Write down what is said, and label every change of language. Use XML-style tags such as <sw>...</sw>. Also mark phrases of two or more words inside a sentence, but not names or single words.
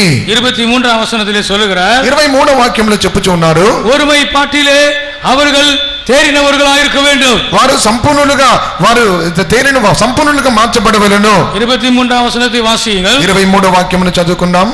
<ta>23ஆம் వచனத்திலே சொல்லுகிறார்.</ta> <te>23వ వాక్యంలో చెప్పుచూ ఉన్నారు,</te> <ta>ஒருமை பாட்டிலே அவர்கள் தேறினவர்களாக இருக்க வேண்டும்.</ta> <te>వారు సంపూర్ణులుగా సంపూర్ణులుగా మార్చబడవలెను.</te> <ta>23ஆம் வசனத்தை வாசியுங்கள்.</ta> <te>23వ వాక్యమును చదువుకుందాం.</te>